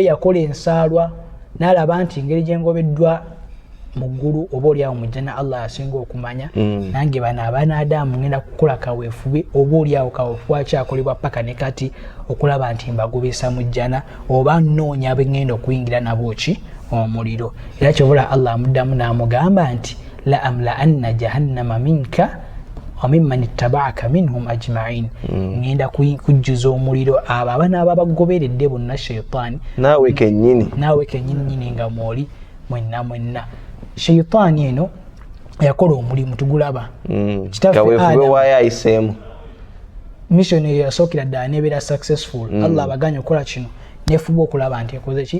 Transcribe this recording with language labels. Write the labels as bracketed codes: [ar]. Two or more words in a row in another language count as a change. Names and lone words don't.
[lg] yakola ensaalwa n'alaba nti engeri gye ngobeddwa mu ggulu oba oliawo mu jjana Allah asinga okumanya nange bano abaana Adamu ngenda kukola kaweefube oba oliawo kaweefube akyakolebwa paka ne kati okulaba nti mbagobesa mu jjana oba nnoonya bengenda okuyingira nabo ki omuliro era kyobula Allah amuddamu n'amugamba nti [ar] لأملأن جهنم منك وممن اتبعك منهم أجمعين [lg] ngenda kujjuza omuliro abo abana ababagoberedde bonna shayitaani naawe kennyini nga mwoli mwenna shayitaani eno yakola omulimu tugulaba kaweefube waayo ayiseemu mission eyo yasookera ddala nebeera successful Allah abaganya okukola kino nefuba okulaba nti ekoze ki